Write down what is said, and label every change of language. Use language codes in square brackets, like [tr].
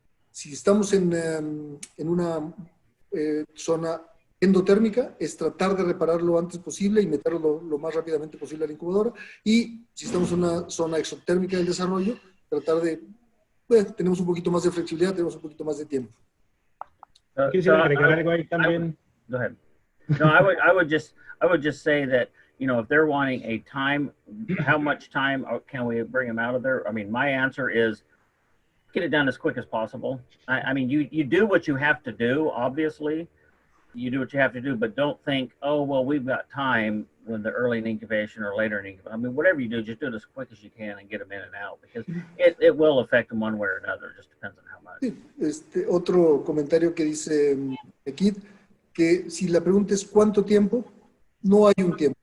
[es] Si estamos en una zona endotérmica, es tratar de reparar lo antes posible y meterlo lo más rápidamente posible a la incubadora. Y si estamos en una zona exotérmica del desarrollo, tratar de, bueno, tenemos un poquito más de flexibilidad, tenemos un poquito más de tiempo. Quisiera agregar algo ahí también. [en] Go ahead. No, I would just say that, you know, if they're wanting a time, how much time can we bring them out of there? I mean, my answer is get it done as quick as possible. I mean, you do what you have to do, obviously. You do what you have to do, but don't think, oh, well, we've got time when they're early in incubation or later in incubation. I mean, whatever you do, just do it as quick as you can and get them in and out, because it will affect them one way or another. It just depends on how much. [es] Sí, otro comentario que dice Kid, que si la pregunta es ¿cuánto tiempo? No hay un tiempo.